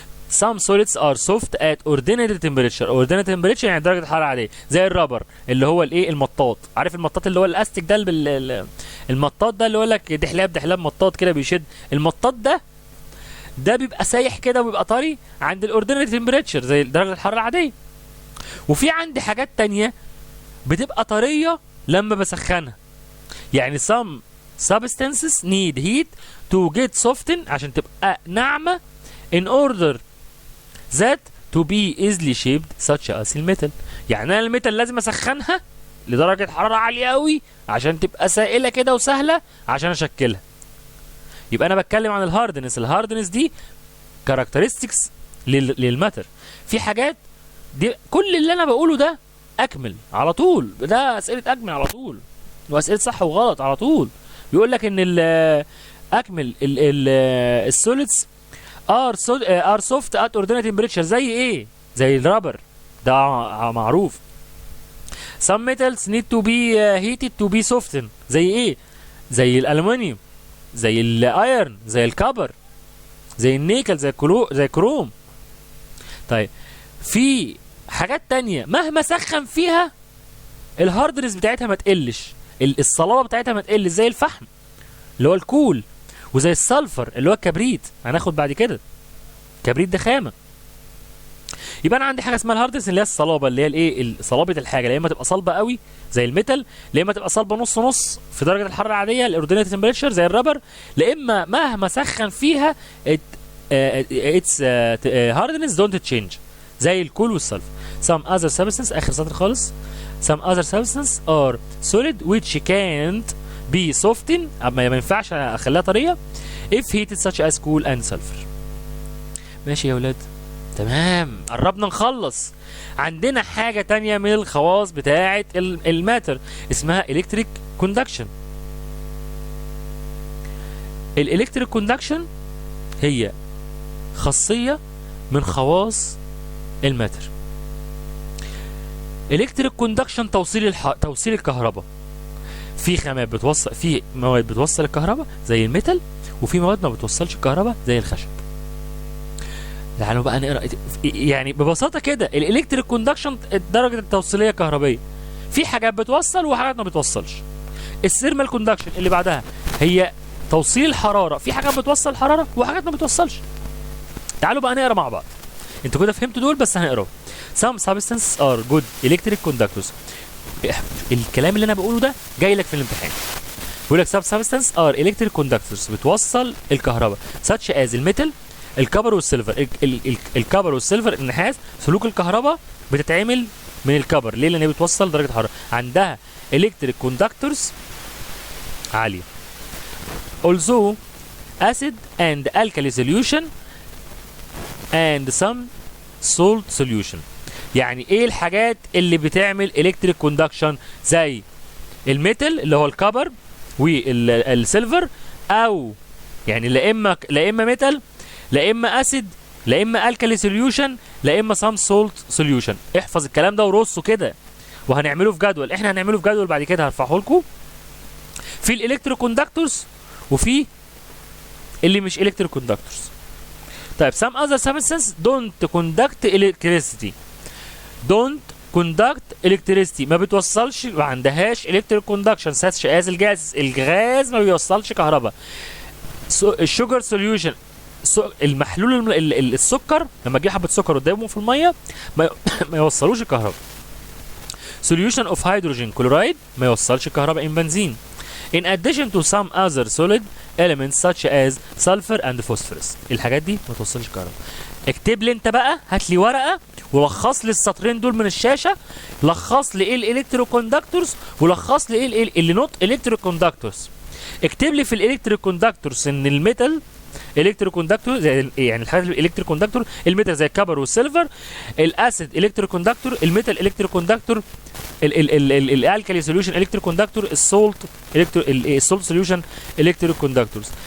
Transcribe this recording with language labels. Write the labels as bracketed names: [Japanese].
[English] Some solids are soft at ordinary temperature. [Arabic] ordinary temperature يعني درجة حرارة عادية، زي الرابر اللي هو الايه المطاط. عارف المطاط اللي هو الاستيك ده المطاط ده اللي هو لك دحلاب مطاط كده بيشد. المطاط ده بيبقى سايح كده وبيبقى طري عند الاوردينري تمبريتشر زي درجة الحرارة العادية. وفي عندي حاجات تانية بتبقى طرية لما بسخنها. [English] يعني some substances need heat to get softened [Arabic] عشان تبقى ناعمة [English] in order that to be easily shaped such as الميتال. [Arabic] يعني انا الميتال لازم اسخنها لدرجة حرارة عالية قوي عشان تبقى سائلة كده وسهلة عشان اشكلها. يبقى انا بتكلم عن الهاردنس. الهاردنس دي كاركترستكس للماتر. في حاجات دي كل اللي انا بقوله ده اكمل على طول، ده اسئلة اكمل على طول واسئلة صح وغلط على طول. بيقول لك ان اكمل [English] السوليدز are soft at ordinary temperature. [Arabic] زي ايه؟ زي الرابر ده معروف. [English] some metals need to be heated to be softened. [Arabic] زي ايه؟ زي الالومنيوم، زي الايرن، زي الكبر، زي النيكل، زي الكروم. طيب في حاجات تانية مهما سخن فيها الهاردنس بتاعتها ما تقلش، الصلابة بتاعتها ما تقلش، زي الفحم اللي هو الكول، وزي السلفر اللي هو الكبريت. هناخد بعد كده الكبريت ده خامه. يبقى انا عندي حاجه اسمها الهاردنس اللي هي الصلابه، اللي هي الايه صلابه الحاجه، يا اما تبقى صلبه قوي زي الميتال، يا اما تبقى صلبه نص نص في درجه الحراره العاديه الاوردينري تمبريتشر زي الرابر، يا اما مهما سخن فيها [English] its hardness don't change [Arabic] زي الكول والسلفر. [English] some other substances [Arabic] اخر سطر خالص. [English] some other substances are solid which can't be softened. [Arabic] ما ينفعش اخليها طريه [English] if heated such as cool and sulfur. [Arabic] ماشي يا ولاد؟ تمام، قربنا نخلص. عندنا حاجة تانية من الخواص بتاعة الماتر اسمها electric conduction. الالكتريك كوندكشن هي خاصية من خواص الماتر. الكتريك كوندكشن توصيل الكهرباء. في خامات بتوصل، في مواد بتوصل الكهرباء زي الميتال، وفي مواد ما بتوصلش الكهرباء زي الخشب. تعالوا بقى نقرا يعني ببساطه كده الالكتريك كوندكشن الدرجه التوصيليه الكهربائيه. في حاجات بتوصل وحاجات ما بتوصلش. الثيرمال كوندكشن اللي بعدها هي توصيل الحراره، في حاجات بتوصل الحراره وحاجات ما بتوصلش. تعالوا بقى نقرا مع بعض. انتوا كده فهمتوا دول بس هنقراهم. [English] some substances are good electric conductors. [Arabic] الكلام اللي انا بقوله ده جاي لك في الامتحان. بيقول لك [English] some substances are electric conductors [Arabic] بتوصل الكهرباء [English] such as الميتال، الكبر والسيلفر. [Arabic] الكبر والسيلفر النحاس سلوك الكهرباء بتتعمل من الكبر. ليه؟ لان هي بتوصل درجه حراره، عندها electric conductors عاليه. [English] also acid and alkali solution and some salt solution. [Arabic] يعني ايه الحاجات اللي بتعمل electric conduction؟ زي الميتال اللي هو الكبر والسيلفر، او يعني لا اما ميتال، لا اما اسيد، لا اما الكالي سوليوشن، لا اما سام سولت سوليوشن. احفظ الكلام ده ورصه كده وهنعمله في جدول. احنا هنعمله في جدول بعد كده هرفعه لكم في الالكترو كوندكتورز وفي اللي مش الكترو كوندكتورز. [English] طيب some other substances don't conduct electricity. don't conduct electricity [Arabic] ما بتوصلش، ما عندهاش electric conduction such as الغاز ما بيوصلش كهرباء. الشوجر سوليوشن المحلول السكر لما تجيب حبه سكر قدامه في الميه ما يوصلوش الكهرباء. [English] solution of hydrogen chloride [Arabic] ما يوصلش كهرباء [English] in بنزين. in addition to some other solid elements such as sulfur and phosphorus. [Arabic] الحاجات دي ما توصلش كهرباء. اكتب لي انت بقى، هات لي ورقه ولخص لي السطرين دول من الشاشه، لخص لي ايه الالكتروكوندكتورز ولخص لي ايه اللي نوت الكتروكوندكتورز. اكتب لي في الالكتروكوندكتورز ان الميتال الكتروكوندكتور يعني الحاجات الالكتروكوندكتور الميتال زي الكبر والسيلفر، الاسيد الكتروكوندكتور، الميتال الكتروكوندكتور، الالكالي سوليوشن الكتروكوندكتور، السولت سوليوشن الكتروكوندكتورز.